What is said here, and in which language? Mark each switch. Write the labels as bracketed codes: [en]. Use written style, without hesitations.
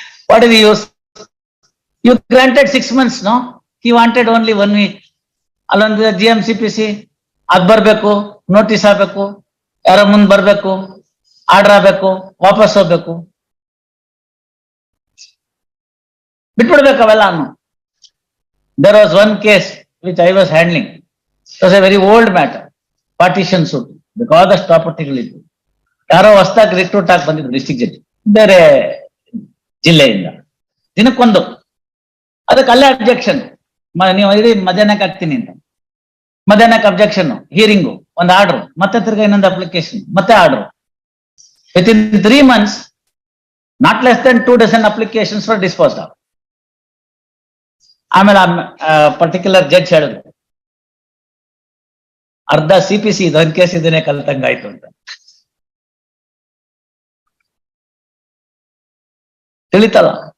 [en] What is the use? You granted 6 months, no? He wanted only 1 week. [kn] ಅಲ್ಲೊಂದು GMCPC ಅದ್ ಬರ್ಬೇಕು, notice ಆಗ್ಬೇಕು, ಯಾರೋ ಮುಂದ್ ಬರ್ಬೇಕು, ಆರ್ಡರ್ ಆಗ್ಬೇಕು, ವಾಪಸ್ ಹೋಗ್ಬೇಕು, ಬಿಟ್ಬಿಡ್ಬೇಕು ಅವೆಲ್ಲ. [en] There was one case which I was handling. It was a very old matter, partition suit, [kn] ಬೇಕಾದಷ್ಟು ಪ್ರಾಪರ್ಟಿಗಳಿದ್ದು. ಯಾರೋ ಹೊಸದಾಗಿ ರಿಕ್ರೂಟ್ ಆಗಿ ಬಂದಿದ್ರು ಡಿಸ್ಟ್ರಿಕ್ಟ್ ಜಡ್ಜ್, ಬೇರೆ ಜಿಲ್ಲೆಯಿಂದ. ದಿನಕ್ಕೊಂದು, ಅದಕ್ಕೆ ಅಲ್ಲೇ ಅಬ್ಜೆಕ್ಷನ್. ನೀವು ಇಡೀ ಮಧ್ಯಾಹ್ನಕ್ಕೆ ಹಾಕ್ತೀನಿ ಅಂತ, ಮಧ್ಯಾಹ್ನಕ್ಕೆ ಅಬ್ಜೆಕ್ಷನ್, ಹಿಯರಿಂಗು, ಒಂದು ಆರ್ಡರ್, ಮತ್ತೆ ತಿರ್ಗಾ ಇನ್ನೊಂದು ಅಪ್ಲಿಕೇಶನ್, ಮತ್ತೆ order. [en] Within 3 months, not less than 2 dozen applications were disposed of. [kn] ಆಮೇಲೆ ಪರ್ಟಿಕ್ಯುಲರ್ ಜಡ್ಜ್ ಹೇಳಿದ್ರು, ಅರ್ಧ CPC ಇದೊಂದು ಕೇಸ್ ಇದನ್ನೇ ಕಲ್ತಂಗಾಯ್ತು ಅಂತ. ತಿಳಿತಲ್ಲ?